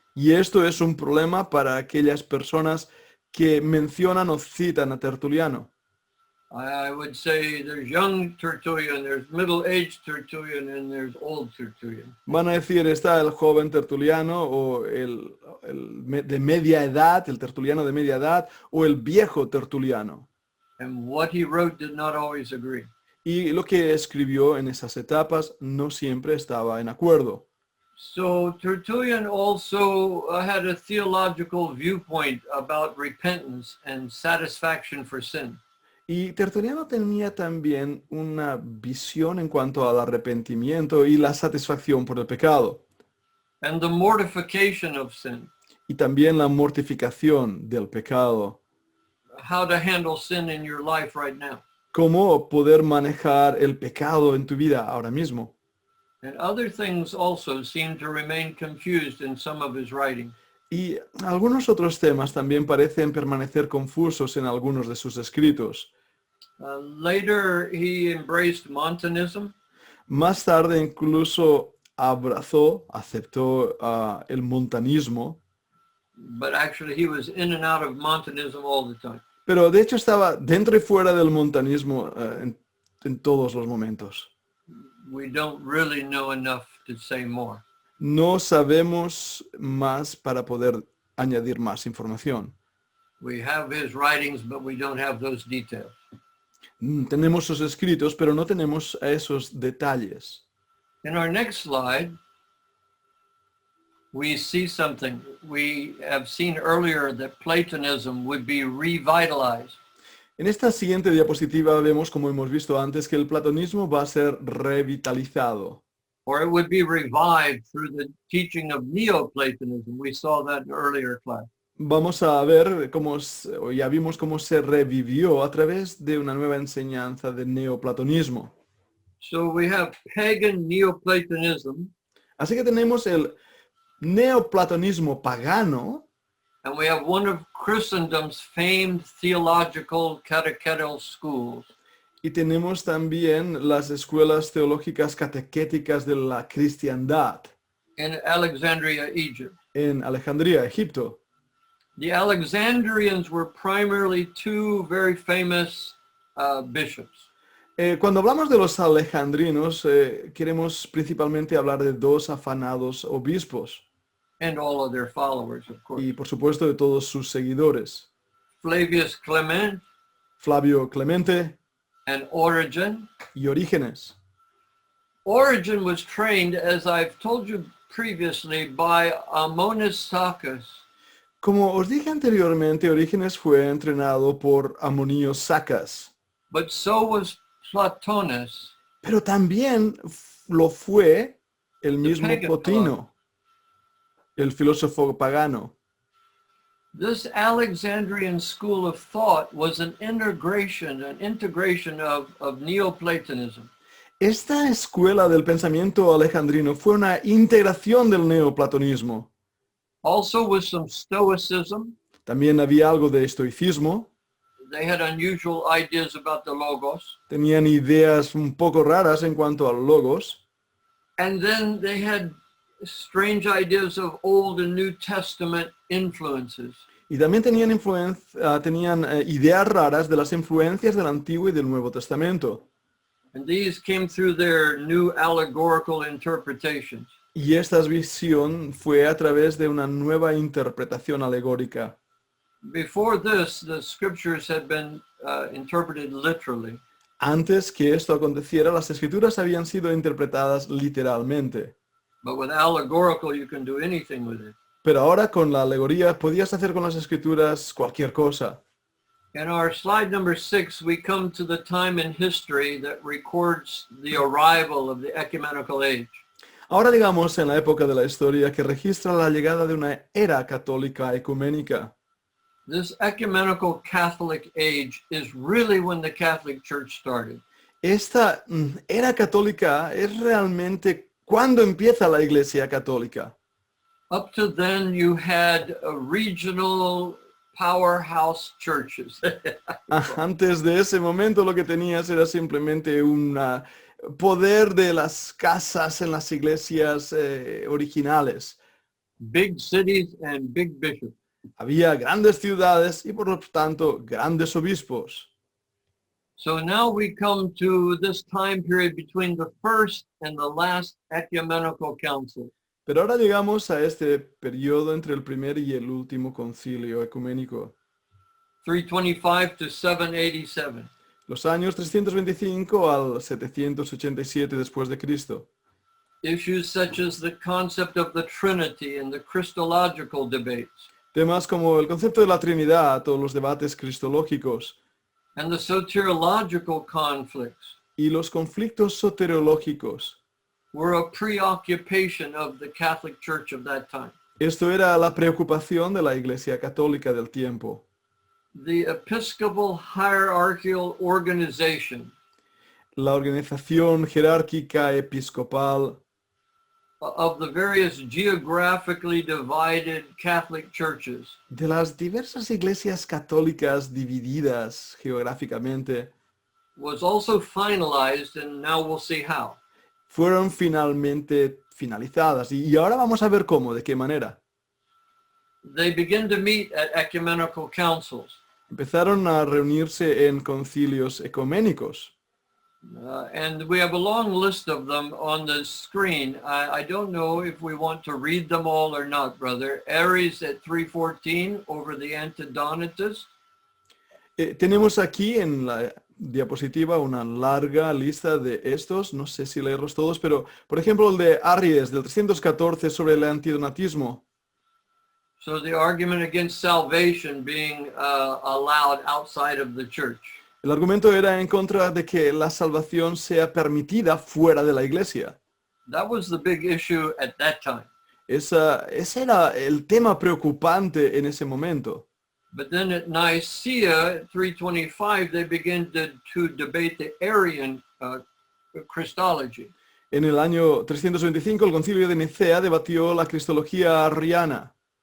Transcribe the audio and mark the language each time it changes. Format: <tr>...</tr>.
<es>Y esto es un problema para aquellas personas que mencionan o citan a Tertuliano.</es> <en>I would say there's young Tertullian, there's middle-aged Tertullian, and there's old Tertullian.</en> <es>Van a decir, está el joven Tertuliano o el de media edad, el Tertuliano de media edad, o el viejo Tertuliano.</es> <en>And what he wrote did not always agree.</en> <es>Y lo que escribió en esas etapas no siempre estaba en acuerdo.</es> <en>So Tertullian also had a theological viewpoint about repentance and satisfaction for sin.</en> <es>Y Tertuliano tenía también una visión en cuanto al arrepentimiento y la satisfacción por el pecado.</es> <en>And the mortification of sin,</en> <es>Y también la mortificación del pecado.</es> <en>how to handle sin in your life right now.</en> <es>Cómo poder manejar el pecado en tu vida ahora mismo.</es> <en>And other things also seem to remain confused in some of his writing.</en> <es>Y algunos otros temas también parecen permanecer confusos en algunos de sus escritos.</es> <en>Later, he embraced Montanism,</en> <es>Más tarde incluso aceptó el montanismo,</es> <en>but actually he was in and out of Montanism all the time.</en> <es>pero de hecho estaba dentro y fuera del montanismo en todos los momentos.</es> <en>We don't really know enough to say more.</en> <es>No sabemos más para poder añadir más información.</es> <en>We have his writings, but we don't have those details.</en> <es>Tenemos sus escritos, pero no tenemos esos detalles.</es> <en>In our next slide, we see something. We have seen earlier that Platonism would be revitalized.</en> <es>En esta siguiente diapositiva vemos, como hemos visto antes, que el platonismo va a ser revitalizado.</es> <en>Or it would be revived through the teaching of Neoplatonism. We saw that in earlier class.</en> <es>Vamos a ver o ya vimos cómo se revivió a través de una nueva enseñanza de neoplatonismo.</es> <en>So we have pagan Neoplatonism,</en> <es>Así que tenemos el neoplatonismo pagano</es> <en>and we have one of Christendom's famed theological catechetical schools.</en> <es>y tenemos también las escuelas teológicas catequéticas de la cristiandad</es> <en>In Alexandria, Egypt.</en> <es>en Alejandría, Egipto.</es> <en>The Alexandrians were primarily two very famous bishops.</en> <es>Cuando hablamos de los alejandrinos, queremos principalmente hablar de dos afanados obispos</es> <en>And all of their followers, of course.</en> <es>y por supuesto de todos sus seguidores.</es> <en>Flavius Clement</en> <es>Flavio Clemente</es> <en>and Origen.</en> <es>y Orígenes.</es> <en>Origen was trained, as I've told you previously, by Ammonas Saccas.</en> <es>Como os dije anteriormente, Orígenes fue entrenado por Amonío Sacas,</es> <en>But so was Plotinus,</en> <es>pero también lo fue el mismo</es> <en>pagan</en> <es>Plotino, el filósofo pagano.</es> <en>This Alexandrian school of thought was an integration of Neoplatonism.</en> <es>Esta escuela del pensamiento alejandrino fue una integración del neoplatonismo.</es> <en>Also with some Stoicism.</en> <es>También había algo de estoicismo.</es> <en>They had unusual ideas about the Logos.</en> <es>Tenían ideas un poco raras en cuanto al logos.</es> <en>And then they had strange ideas of Old and New Testament influences.</en> <es>Y también tenían ideas raras de las influencias del Antiguo y del Nuevo Testamento.</es> <en>And these came through their new allegorical interpretations.</en> <es>Y esta visión fue a través de una nueva interpretación alegórica.</es> <en>Before this, the scriptures had been interpreted literally.</en> <es>Antes que esto aconteciera, las escrituras habían sido interpretadas literalmente.</es> <en>But with allegorical, you can do anything with it.</en> <es>Pero ahora con la alegoría podías hacer con las escrituras cualquier cosa.</es> <en>In our slide number 6, we come to the time in history that records the arrival of the ecumenical age.</en> <es>Ahora digamos en la época de la historia que registra la llegada de una era católica ecuménica.</es> <en>This ecumenical Catholic age is really when the Catholic Church started.</en> <es>Esta era católica es realmente cuando empieza la Iglesia Católica.</es> <en>Up to then, you had regional powerhouse churches.</en> <es>Antes de ese momento lo que tenías era simplemente un poder de las casas en las iglesias originales.</es> <en>Big cities and big bishops.</en> <es>Había grandes ciudades y por lo tanto grandes obispos.</es> <en>So now we come to this time period between the first and the last ecumenical council.</en> <es>Pero ahora llegamos a este periodo entre el primer y el último concilio ecuménico.</es> <en>325 to 787.</en> <es>Los años 325 al 787 después de Cristo.</es> <en>Issues such as the concept of the Trinity and the Christological debates,</en> <es>Temas como el concepto de la Trinidad o los debates cristológicos</es> <en>and the soteriological conflicts</en> <es>y los conflictos soteriológicos.</es> <en>were a preoccupation of the Catholic Church of that time.</en> <es>Esto era la preocupación de la Iglesia Católica del tiempo.</es> <en>The Episcopal hierarchical organization</en> <es>La organización jerárquica episcopal</es> <en>of the various geographically divided Catholic churches</en> <es>de las diversas iglesias católicas divididas geográficamente</es> <en>was also finalized, and now we'll see how.</en> <es>fueron finalmente finalizadas. Y ahora vamos a ver cómo, de qué manera.</es> <en>They begin to meet at ecumenical councils.</en> <es>Empezaron a reunirse en concilios ecuménicos.</es> <en>And we have a long list of them on the screen. I don't know if we want to read them all or not, brother. Aries at 314 over the Antidonatists.</en> <es>Tenemos aquí en la diapositiva una larga lista de estos. No sé si leerlos todos, pero por ejemplo el de Aries del 314 sobre el antidonatismo.</es> <en>So the argument against salvation being allowed outside of the church.</en> <es>El argumento era en contra de que la salvación sea permitida fuera de la iglesia.</es> <en>That was the big issue at that time.</en> <es>Ese era el tema preocupante en ese momento.</es> <en>But then at Nicaea at 325, they begin to debate the Arian Christology.</en> <es>En el año 325 el concilio de Nicea debatió la cristología arriana</es>